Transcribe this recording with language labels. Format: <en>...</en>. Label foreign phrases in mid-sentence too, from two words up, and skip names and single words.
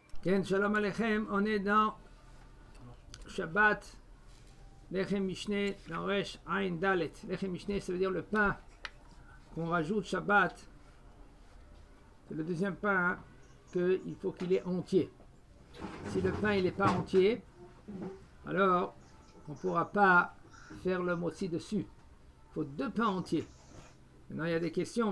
<he>כן שלום עליכם,</he> <fr>on est dans Shabbat,</fr> <he>לחם משנה,</he> <fr>dans</fr> <he>ריש עין דלת. לחם משנה,</he> <fr>ça veut dire le pain qu'on rajoute Shabbat. C'est le deuxième pain qu'il faut qu'il est entier. Si le pain il n'est pas entier, alors on ne pourra pas faire le motzi dessus. Il faut deux pains entiers. Maintenant, il y a des questions.</fr>